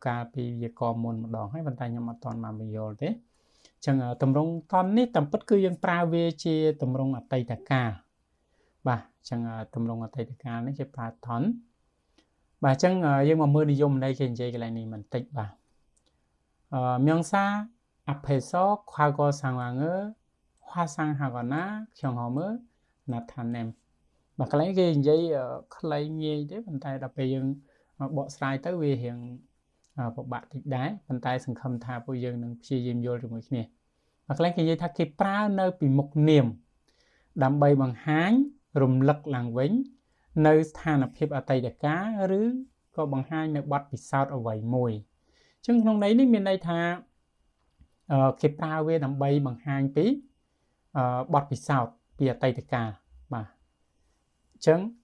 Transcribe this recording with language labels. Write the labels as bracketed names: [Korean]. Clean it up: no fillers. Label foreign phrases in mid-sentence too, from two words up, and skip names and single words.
[Khmer] កាលពីវាកមុនម្ដងហើយប៉ុន្តែខ្ញុំអត់ទាន់បានបញ្យល់ទេអញ្ចឹងតម្រងតន់នេះតាមពិតគឺយើងប្រើវាជាតម្រងអតីតកាលបាទអញ្ចឹងតម្រងអតីតកា លនេះគេប្រើតន់បាទអញ្ចឹងយើងមកមើលនិយមន័យគេនិយាយកន្លែងនេះបន្តិចបាទ [Korean] 명사 앞에서 과거 상황을 화상하거나 경험을 나타냄 [Khmer] បាទកន្លែងគេនិយាយខ្លី ងាយទេប៉ុន្តែដល់ពេលយើងបកស្រាយទៅវារៀងពិបាកតិចដែរប៉ុន្តែសង្ឃឹមថាពួកយើងនឹងព្យាយាមយល់ជាមួយគ្នាបាទកន្លែងគេនិយាយថាគេប្រើនៅពីមុខនាមដើម្បីបង្ហាញរំលឹកឡើងវិញនៅស្ថានភាពអតីតកាលឬក៏បង្ហាញនៅបទពិសោធន៍អ្វីមួយអញ្ចឹងក្នុងន័យនេះមានន័យថាគេប្រើវាដើម្បីបង្ហាញពីបទពិសោធន៍ពីអតីតកាលបាទអញ្ចឹង